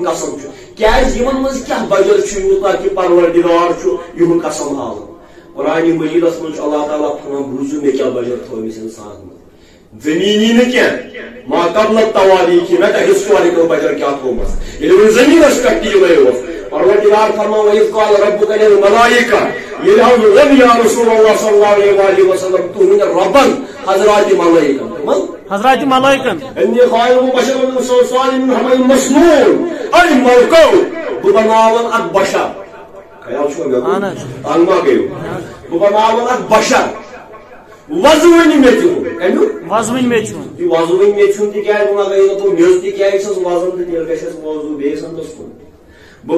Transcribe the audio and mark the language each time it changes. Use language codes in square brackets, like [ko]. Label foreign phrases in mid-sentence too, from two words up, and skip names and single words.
[ks] قسم چھُ کیٛازِ یمن منٛز کیٛاہ بجر چھُ یوٗتاہ کہِ پروردگار چھُ یِہُنٛد قسم ہاوان قرآن مجیدس منٛز چھُ اللہ تعالیٰ فرمان بوٗزِو مےٚ کیٛاہ بجر تھوٚو أمِس انسانس منٛز زٔمیٖنی نہٕ کینٛہہ [ar] ما قبل التواریٖخ [ks] مےٚ کیٛاہ ہسٹورِکل بجر کیٛاہ تھوٚومُت ییٚلہِ وۄنۍ زٔمیٖنس پٮ۪ٹھ تیٖلٕے اوس پروردگار فرمان [ar] وَإِذْ قَالَ رَبُّكَ لِلْمَلَائِكَةِ [ks] ییٚلہِ حظ ووٚن [ar] یا رسول اللہ صلی اللہ علیہ وسلم [ks] تُہُنٛد رۄبن حضرات ملائکن حضرات ملائکن [ar] إني خالق بشر من صلصال من حمأ مسنون [ks] أي موقع بہٕ بناون اکھ بشر خیال چھُوا مےٚ تنگ ما گٔیو بہٕ بناون اکھ بشر وزوٕنۍ مےٚ تِہُنٛد کمیُک وزوٕنۍ مےٚ تِہُنٛد یہِ وزوٕنۍ مےٚ تِہُنٛد تِکیٛازِ وۄنۍ گٔے نہٕ تِم میٚژ تِکیٛازِ چھس وزن تہٕ تیٚلہِ گژھٮ۪س موضوٗع بیٚیِس انٛدس کُن بہٕ